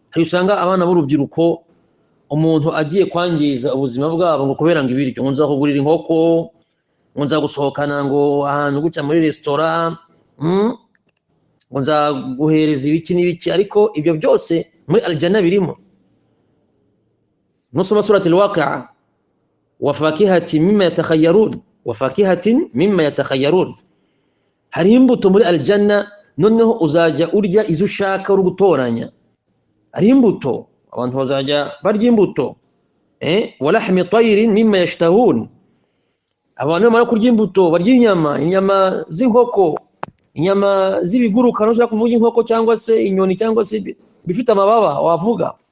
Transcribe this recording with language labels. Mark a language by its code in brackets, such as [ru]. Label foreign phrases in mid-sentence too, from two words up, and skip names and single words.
[rw] usanga abana b'urubyiruko umuntu agiye kwangiza ubuzima bwabo ngo kubera ngo ibiryo ngo nzakugurira inkoko ngo nzagusohokana ngo ahantu gutya muri restaurant ngo nzaguhereza ibiki n'ibiki ariko ibyo byose muri aljanna birimo. nusoma [ar] سورة الواقعة وفاكهة مما يتخيرون [rw] hari imbuto muri aljanna noneho uzajya urya izo ushaka uri gutoranya. hari imbuto abantu bazajya barya imbuto [ar] ولحم طير مما يشتهون [rw] abantu bamara kurya imbuto barya inyama z'inkoko, inyama z'ibiguruka ushaka kuvuga inkoko cyangwa se inyoni cyangwa se bifite amababa wavuga.